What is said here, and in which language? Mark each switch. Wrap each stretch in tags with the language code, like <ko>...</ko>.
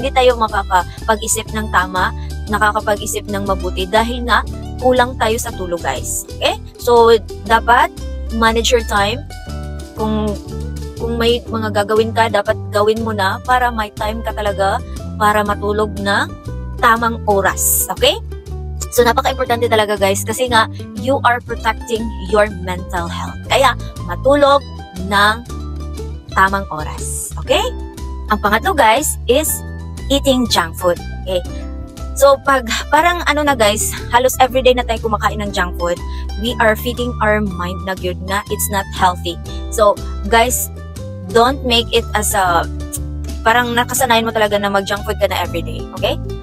<tl>Hindi tayo makakapag-isip ng tama, nakakapag-isip ng mabuti dahil nga kulang tayo sa tulog guys.</tl> <en>Okay? So,</en> <tl>dapat</tl> <en>manage your time.</en> <tl>Kung may mga gagawin ka, dapat gawin mo na para may time ka talaga para matulog na tamang oras. Okay?</tl> <en>So,</en> <tl>napaka-importante talaga guys kasi nga,</tl> <en>you are protecting your mental health.</en> <tl>Kaya, matulog ng tamang oras.</tl> <en>Okay?</en> <tl>Ang pangatlo</tl> <en>guys is eating junk food. Okay? So,</en> <tl>parang ano na</tl> <en>guys, halos everyday na tayo kumakain ng junk food, we are feeding our mind na good na it's not healthy. So, guys, don't make it as</en> <tl>parang nakasanayan mo talaga na</tl> <en>mag-junk food ka na everyday, okay?</en>